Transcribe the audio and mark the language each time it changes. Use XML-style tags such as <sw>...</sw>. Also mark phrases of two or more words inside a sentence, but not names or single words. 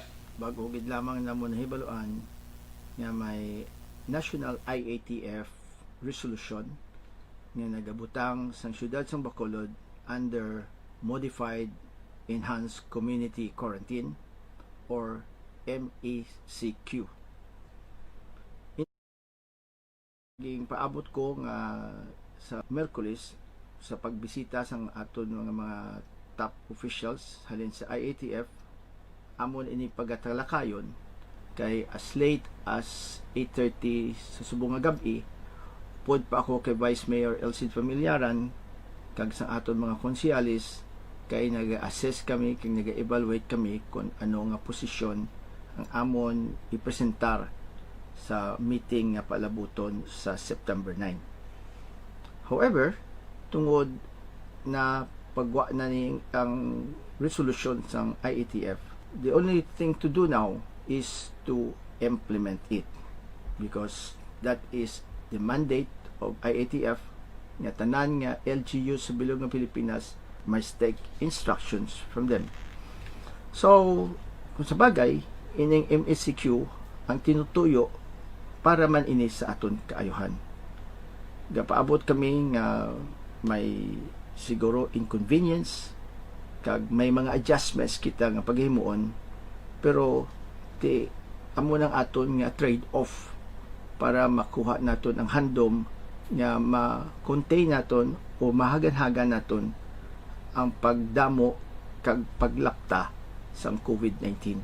<hil>Bago gid lamang namon hibaluan nga may</hil> <en>National IATF resolution</en> <hil>nga nagabutang sang syudad sang Bacolod</hil> <en>under Modified Enhanced Community Quarantine or MECQ.</en> <hil>Ging paabot ko nga sa Merkulis sa pagbisita sang aton mga</hil> <en>top officials</en> <hil>halin sa IATF, amon ini pagatalakayon kay</hil> <en>as late as 8:30</en> <hil>sa subong nga gabi pod pa ako kay Vice Mayor Elcid Familiaran kag sa aton mga konseyalis kay naga-assess kami kag naga-evaluate kami kung ano nga posisyon ang amon ipresentar sa meeting nga palabuton sa September 9. However, tungod na pagwa na ni ang resolution sang IATF,</hil> <en>the only thing to do now is to implement it because that is the mandate of IATF</en> <hil>nga tanan nga LGU sa bilog ng Pilipinas</hil> <en>must take instructions from them.</en> <hil>So, kung sa bagay, ining MECQ ang tinutuyo para man ini sa aton kaayuhan. Gapaabot kami nga may siguro inconvenience kag may mga adjustments kita nga paghimuon, pero ti amo nang aton nga trade-off para makuha naton ang handom nga ma-contain naton o mahagan-hagan naton ang pagdamo kag paglakta sa COVID-19.</hil>